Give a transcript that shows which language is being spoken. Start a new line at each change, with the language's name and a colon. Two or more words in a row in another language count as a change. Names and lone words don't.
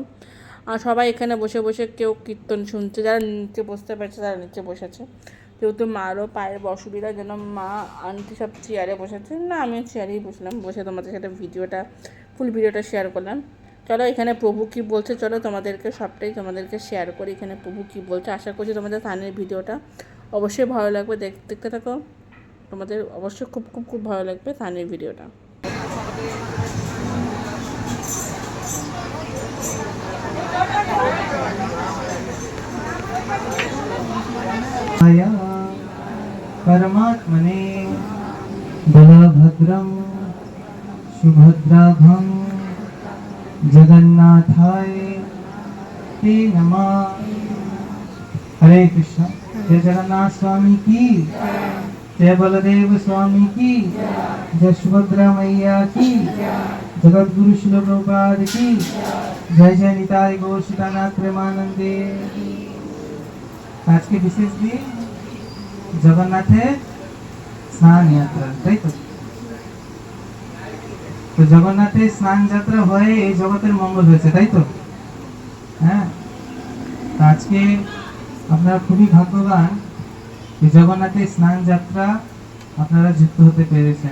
Bangla: আর সবাই এখানে বসে বসে কেউ কীর্তন শুনছে, যারা নিচে বসতে পারছে তারা নিচে বসেছে, যেহেতু মারও পায়ের অসুবিধা যেন মা আন্টি সব চেয়ারে বসেছে, না আমিও চেয়ারেই বসলাম, বসে তোমাদের সাথে ফুল ভিডিওটা শেয়ার করলাম। চলো এখানে প্রভু কী বলছে, চলো সবটাই তোমাদেরকে শেয়ার করি, এখানে প্রভু কী বলছে। আশা করছি তোমাদের স্থানের ভিডিওটা অবশ্যই ভালো লাগবে, দেখতে থাকো, তোমাদের অবশ্যই খুব খুব খুব ভালো লাগবে স্থানের ভিডিওটা।
Sanskrit: परमात्मने बलभद्रं सुभद्राभं जगन्नाथाय ते नमः। हरे कृष्ण।
Hindi: जय जगन्नाथ स्वामी की, जय बलदेव स्वामी की, जय सुभद्रा मैया की, जगत गुरु श्रील प्रभुपाद की, जय जय निताय गौर सीतानाथ प्रेमानंदे। आज के विशेष दिन
Bangla: জগন্নাথের স্নান যাত্রা, তাই তো? তো জগন্নাথের স্নান যাত্রা হয়ে এই জগতের মঙ্গল হয়েছে, তাই তো? হ্যাঁ, আজকে আপনারা খুবই ভাগ্যবান যে জগন্নাথের স্নান যাত্রা আপনারা যুক্ত হতে পেরেছেন।